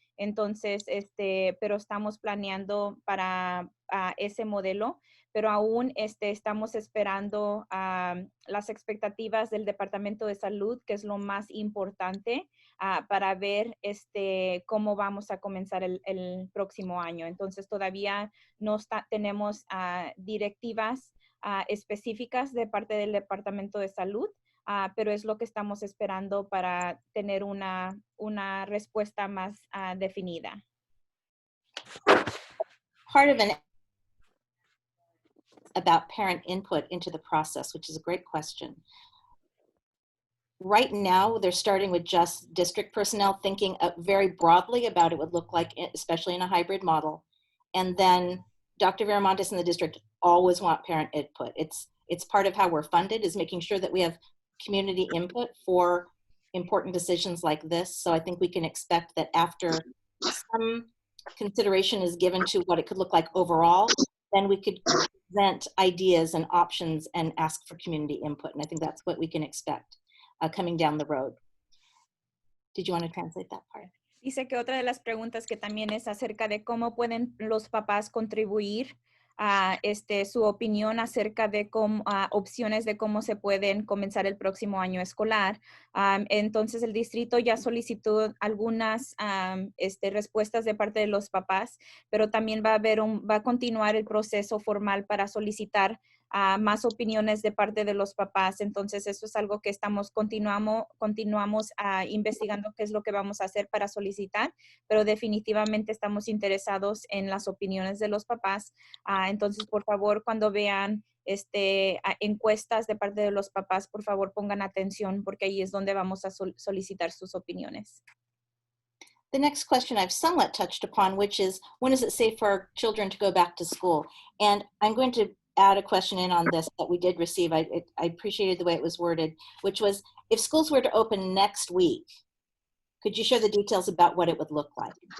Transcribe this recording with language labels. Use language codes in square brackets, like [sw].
[es] Entonces, pero estamos planeando para ese modelo, pero aún estamos esperando las expectativas del Departamento de Salud, que es lo más importante para ver cómo vamos a comenzar el próximo año. Entonces, todavía no tenemos directivas específicas de parte del Departamento de Salud, pero es lo que estamos esperando para tener una respuesta más definida. [en] Part of an about parent input into the process, which is a great question. Right now, they're starting with just district personnel, thinking very broadly about what it would look like, especially in a hybrid model. And then Dr. Viramontes and the district always want parent input. It's part of how we're funded, is making sure that we have community input for important decisions like this. So I think we can expect that after some consideration is given to what it could look like overall, then we could present ideas and options and ask for community input. And I think that's what we can expect coming down the road. Did you want to translate that part? [es] Dice que otra de las preguntas que también es acerca de cómo pueden los papás contribuir a su opinión acerca de opciones de cómo se pueden comenzar el próximo año escolar. Entonces, el distrito ya solicitó algunas respuestas de parte de los papás, pero también va a continuar el proceso formal para solicitar más opiniones de parte de los papás. Entonces, eso es algo que continuamos investigando qué es lo que vamos a hacer para solicitar, pero definitivamente estamos interesados en las opiniones de los papás. Entonces, por favor, cuando vean encuestas de parte de los papás, por favor, pongan atención, porque ahí es donde vamos a solicitar sus opiniones. [en] The next question I've somewhat touched upon, which is, when is it safe for our children to go back to school? And I'm going to add a question in on this that we did receive. I appreciated the way it was worded, which was, if schools were to open next week, could you share the details about what it would look like?